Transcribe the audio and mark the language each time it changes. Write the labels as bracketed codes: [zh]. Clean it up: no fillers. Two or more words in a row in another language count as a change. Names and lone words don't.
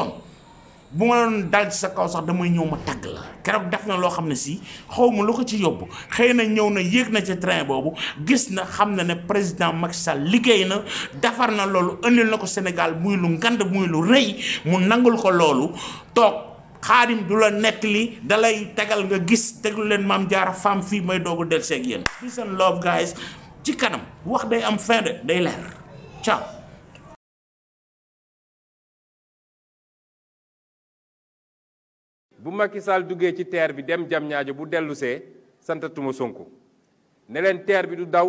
[wo] yoon bu ma doon dal ci sa kaw sax damay ñëw ma tagg la keroog def na loo xam ne si xaw ma lu ko ci yóbbu xëy na ñëw na yéeg na ci train boobu gis na xam na ne président Macky Sall liggéey na defar na loolu indil na ko Sénégal muy lu ngand muy lu rëy mu nangul ko loolu toog Xaadim du la nettali dalay tegal nga gis teglu leen Mame Diarra Fam fii may doogu del seeg yéen [en] peace and love guys [wo] ci kanam wax day am fin de day leer ciao. bu Macky Sall duggee ci terre bi dem jam ñaajo bu dellu see santatuma Sonko ne leen terre bi du daw